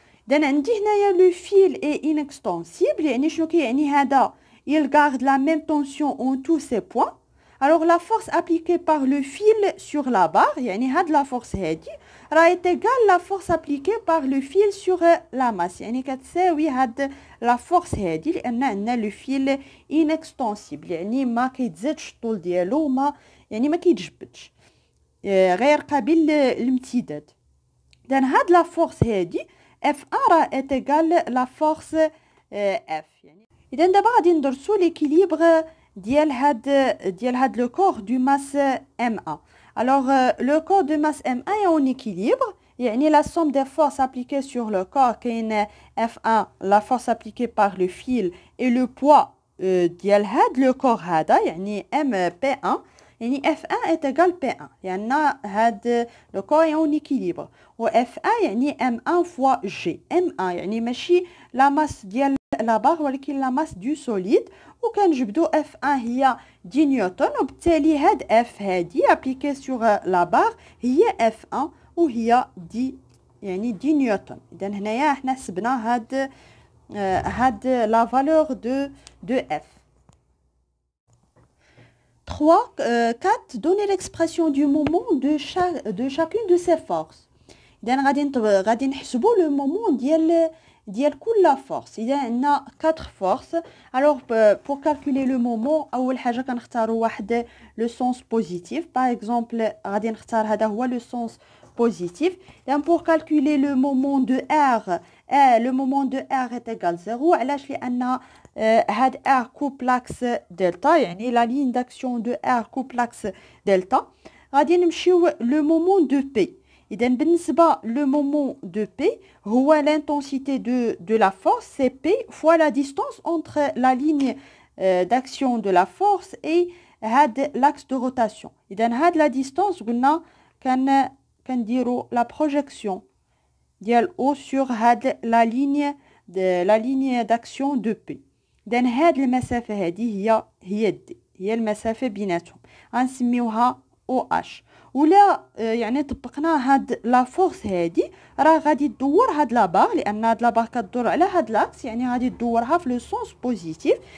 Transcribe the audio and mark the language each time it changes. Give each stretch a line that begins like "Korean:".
Arabic: اذا عندي هنايا لو فيل اي انكستونسيبل يعني شنو كيعني هذا
French: il garde la même tension en tous ses points. Alors la force appliquée par le fil sur la barre
Arabic: يعني هاد la force هادي راه
French: est égale la force appliquée par le fil sur la masse
Arabic: يعني كتساوي هاد la force هادي لان عندنا لو فيل inextensible يعني ما كيتزادش الطول ديالو ما يعني ما كيتجبدش غير قابل للامتداد. اذا هاد la force هادي F1 راه
French: est égale la force
Arabic: F يعني اذا دابا غادي ندرسوا ليكيليبر ديال هاد لو كور دو ماس M1.
French: Alors, le corps de masse M1 est en équilibre. يعني la somme des forces appliquées sur le corps, qui est F1, la force appliquée par le fil, et le poids ديال هاد le corps هذا, يعني MP1, يعني F1 est égal P1. يعني هاد le corps est en équilibre. و F1 يعني M1 fois G. M1 يعني ماشي la masse ديال la barre ولكن la masse du solide.
Arabic: وكنجبدوا F1 هي 10 نيوتن وبالتالي هاد F هادي ابليكي سور لا بار هي F1 وهي 10 يعني 10 نيوتن. اذا هنايا حنا حسبنا هاد لا فالور دو F. 3. 4.
French: Donner l'expression du moment de chacune de ces forces.
Arabic: اذا غادي نحسبوا لو مومون ديال كل فورس. اذا عندنا 4 فورس
French: alors pour calculer le moment
Arabic: اول حاجه كنختاروا واحد لو سونس بوزيتيف. باغ اكزومبل غادي نختار هذا هو لو سونس بوزيتيف.
French: يعني pour calculer le moment de R le moment de R est égal 0. علاش؟ لان هاد R coupe l'axe delta يعني la ligne d'action de R coupe l'axe delta. غادي نمشيو le moment de P. إذا بالنسبة le moment de P هو l'intensité de la force c'est P fois la distance entre la ligne d'action de la force et l'axe de rotation. إذا هاد la distance قلنا كنديرو la projection ديال O sur هاد la ligne d'action de P.
Arabic: إذا هاد المسافة هادي هي D هي المسافة بيناتهم غنسميوها OH. ولا يعني طبقنا هاد لا فورس هادي راه غادي تدور هاد لا بار لان هاد لا بار كتدور على هاد لاكس يعني غادي تدورها في لو سونس بوزيتيف.